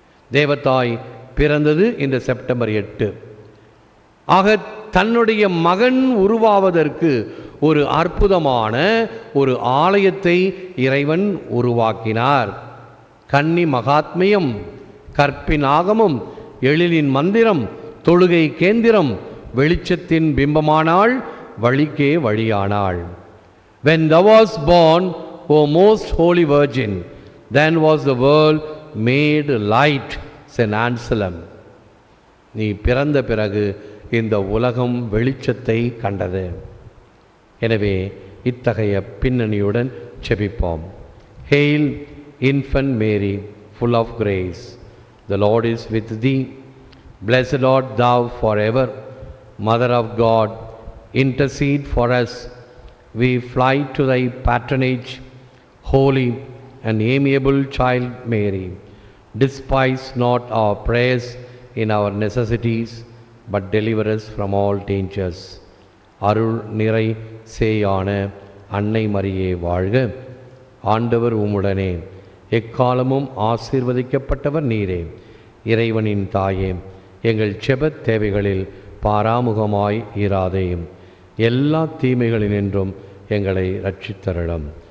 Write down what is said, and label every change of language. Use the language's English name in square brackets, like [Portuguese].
[Tamil] தேவதாய் பிறந்தது இந்த செப்டம்பர் 8. ஆக தன்னுடைய மகன் உருவாவதற்கு ஒரு அற்புதமான ஒரு ஆலயத்தை இறைவன் உருவாக்கினார். கன்னி மகாத்மியம், கற்பின் ஆகமம், எழிலின் மந்திரம், தொழுகை கேந்திரம், வெளிச்சத்தின் பிம்பமானாள், வழிக்கே வழியானாள். [English] When thou was born, O most holy virgin, then was the world made light, Saint Anselm. [Tamil] நீ பிறந்த பிறகு இந்த உலகம் வெளிச்சத்தை கண்டது. எனவே இத்தகைய பின்னணியுடன் செபிப்போம். [English] Hail, infant Mary, full of grace, the Lord is with thee. Blessed art thou forever. Mother of God, intercede for us. We fly to thy patronage. Holy and amiable child Mary, despise not our prayers in our necessities, but deliver us from all dangers. [Tamil] அருள் நிறை சேயான அன்னை மரியே வாழ்க. ஆண்டவர் உம்முடனே, எக்காலமும் ஆசீர்வதிக்கப்பட்டவர் நீரே. இறைவனின் தாயே, எங்கள் செபத் தேவைகளில் பாராமுகமாய் இராதேயும், எல்லா தீமைகளினின்றும் எங்களை ரட்சித்தருளும்.